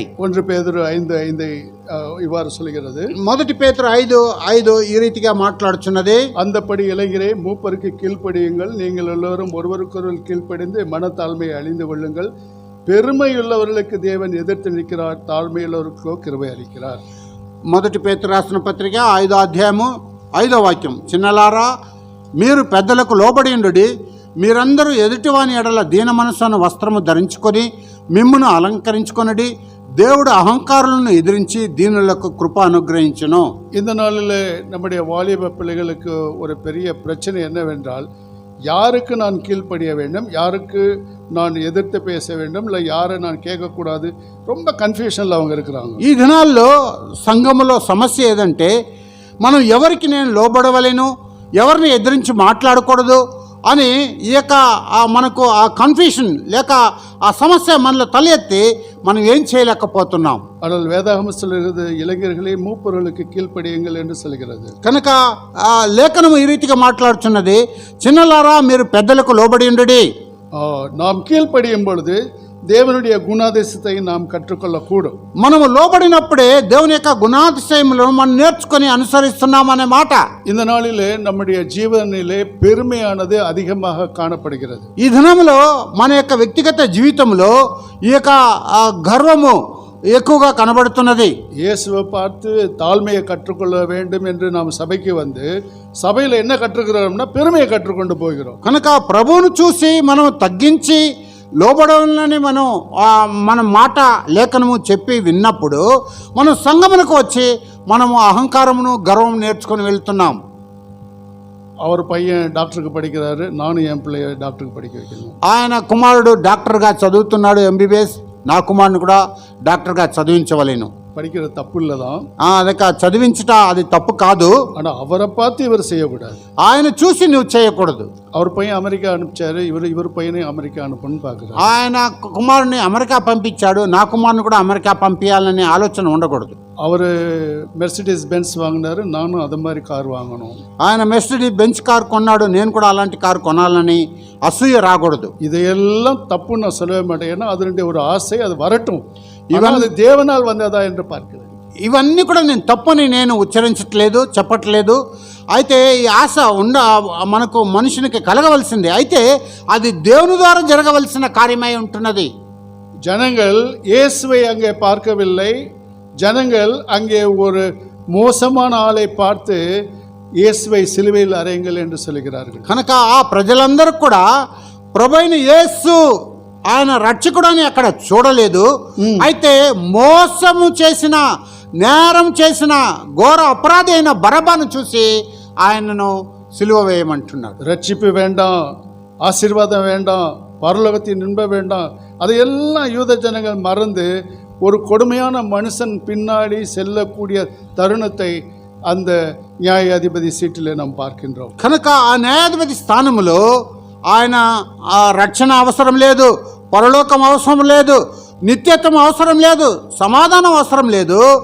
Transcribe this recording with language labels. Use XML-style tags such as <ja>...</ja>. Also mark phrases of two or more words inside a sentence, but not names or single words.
<ta>1 பேதுரு 5:5 இவ்வாறு சொல்கிறது.</ta> <te>మొదటి పేతురు 5:5 ఈ రీతిగా మాట్లాడుచున్నది.</te> <ta>அந்தப்படி இளைஞரே மூப்பருக்கு கீழ்ப்படியுங்கள், நீங்கள் எல்லோரும் ஒருவருக்கொருவர் கீழ்ப்படிந்து மனத்தாழ்மையை அழிந்து கொள்ளுங்கள். பெருமையுள்ளவர்களுக்கு தேவன் எதிர்த்து நிற்கிறார், தாழ்மையுள்ளவர்களுக்கோ கிருபை அளிக்கிறார்.</ta> <te>మొదటి పేతురు రాసిన పత్రిక 5వ అధ్యాయము 5వ వాక్యం. చిన్నలారా, మీరు పెద్దలకు లోబడి ఉండుడి, మీరందరూ ఎదుటివాని ఎడల దీన మనస్సును వస్త్రము ధరించుకొని మిమ్మును అలంకరించుకొనడి, దేవుడు అహంకారులను ఎదిరించి దీనులకు కృప అనుగ్రహించును.</te> <ta>இந்த நாளில் நம்முடைய வாலிப பிள்ளைகளுக்கு ஒரு பெரிய பிரச்சனை என்னவென்றால், யாருக்கு நான் கீழ்ப்படிய வேண்டும், யாருக்கு நான் எதிர்த்து பேச வேண்டும், இல்லை யாரை நான் கேட்கக்கூடாது, ரொம்ப கன்ஃபியூஷனில் அவங்க இருக்கிறாங்க.</ta> <te>ఈ దినాల్లో సంఘములో సమస్య ఏదంటే, మనం ఎవరికి నేను లోబడవలేను, ఎవరిని ఎదిరించి మాట్లాడకూడదు అని ఈ యొక్క మనకు ఆ కన్ఫ్యూషన్ లేక ఆ సమస్య మనలో తలెత్తి మనం ఏం చేయలేకపోతున్నాం.</te> <ta>ஆனால் வேதாகமம் சொல்கிறது, இளைஞர்களே மூப்பர்களுக்கு கீழ்ப்படியுங்கள் என்று சொல்கிறது.</ta> <te>కనుక ఆ లేఖనం ఈ రీతిగా మాట్లాడుతున్నది, చిన్నలారా మీరు పెద్దలకు లోబడి ఉండుడి.</te> <ta>நாம் கீழ்ப்படியும் பொழுது தேவனுடைய குணாதிசயத்தை நாம் கற்றுக்கொள்ளக்கூடும்.</ta> <te>మనము లోబడినప్పుడే దేవుని యొక్క గుణాతిశయములను మనం నేర్చుకొని అనుసరిస్తున్నాం అనే మాట.</te> <ta>இந்த நாளிலே நம்முடைய జీవనిலே பெருமையானது அதிகமாக காணப்படுகிறது.</ta> <te>ఈ దినంలో మన యొక్క వ్యక్తిగత జీవితంలో ఈ యొక్క గర్వము ఎక్కువగా కనబడుతున్నది.</te> <ta>இயேசுவை பார்த்து தாழ்மையை கற்றுக்கொள்ள வேண்டும் என்று நாம் சபைக்கு வந்து சபையில் என்ன கற்றுக்கிறோம்னா பெருமையை கற்றுக்கொண்டு போகிறோம்.</ta> <te>కనుక ప్రభువును చూసి మనం తగ్గించి లోబడాలని మన మాట లేఖనము చెప్పి విన్నప్పుడు మనం సంఘమునకు వచ్చి మనము అహంకారమును గర్వం నేర్చుకొని వెళ్తున్నాం.</te> <ta>அவர் பையன் டாக்டருக்கு படிக்கிறாரு, நானும் ఎன் பிள்ளைய డాక్టర్కి படிக்க வைக்கணும்.</ta> <te>ఆయన కుమారుడు డాక్టర్గా చదువుతున్నాడు, ఎంబీబీఎస్. నా కుమారుని కూడా డాక్టర్గా చదివించవలేను.</te> <ta>படிக்கிறது తప్పు இல்லை தான்,</ta> <te>అదక చదివించట అది తప్పు కాదు.</te> <ta>ஆனால் அவரை பார்த்து இவர் செய்யக்கூடாது.</ta> <te>ఆయన చూసి నువ్వు చేయకూడదు.</te> <ta>அவர் பையன் அமெரிக்கா அனுப்பிச்சாரு, இவர் பையனை அமெரிக்கா அனுப்பணும்னு பார்க்குறாரு.</ta> <te>ఆయన కుమారుని అమెరికా పంపించాడు, నా కుమారుని కూడా అమెరికా పంపించాలనే ఆలోచన ఉండకూడదు.</te> <ta>அவர் மெர்சிடிஸ் பென்ஸ் வாங்கினாரு, நானும் அது மாதிரி கார் வாங்கணும்.</ta> <te>ఆయన మెర్సిడీస్ బెంచ్ కార్ కొన్నాడు, నేను కూడా అలాంటి కారు కొనాలని అసూయ రాకూడదు.</te> <ta>இதையெல்லாம் தப்புன்னு நான் சொல்லவே மாட்டேன், ஏன்னா அதனுடைய ஒரு ஆசை அது வரட்டும், இவன் அது தேவனால் வந்ததா என்று பார்க்கிறேன்.</ta> <te>ఇవన్నీ కూడా నేను తప్పని నేను ఉచ్చరించట్లేదు, చెప్పట్లేదు. అయితే ఈ ఆశ మనకు మనుషునికి కలగవలసిందే, అయితే అది దేవుని ద్వారా జరగవలసిన కార్యమై ఉంటున్నది.</te> <ta>ஜனங்கள் இயேசுவை அங்கே பார்க்கவில்லை, ஜனங்கள் அங்கே ஒரு மோசமான ஆளை பார்த்து இயேசுவை சிலுவையில் அறையுங்கள் என்று சொல்கிறார்கள்.</ta> <te>కనుక ఆ ప్రజలందరూ కూడా ప్రభువైన యేసు ఆయన రక్షకుడని అక్కడ చూడలేదు. అయితే మోసము చేసిన, నేరం చేసిన, ఘోర అపరాధి అయిన బరబాను చూసి ఆయనను సిలువ వేయమంటున్నాడు.</te> <ta>ரட்சிப்பு வேண்டாம், ஆசீர்வாதம் வேண்டாம், பரலோகத்தின் இன்பம் வேண்டாம், அதையெல்லாம் யூத ஜனங்கள் மறந்து ஒரு கொடுமையான மனுஷன் பின்னாடி செல்லக்கூடிய தருணத்தை அந்த</ta> <te>న్యాయాధిపతి సీటులో</te> <ta>நாம் பார்க்கின்றோம்.</ta> <te>కనుక ఆ న్యాయాధిపతి స్థానంలో ఆయన రక్షణ అవసరం లేదు, పరలోకం అవసరం లేదు, నిత్యత్వం అవసరం లేదు, సమాధానం అవసరం లేదు.</te>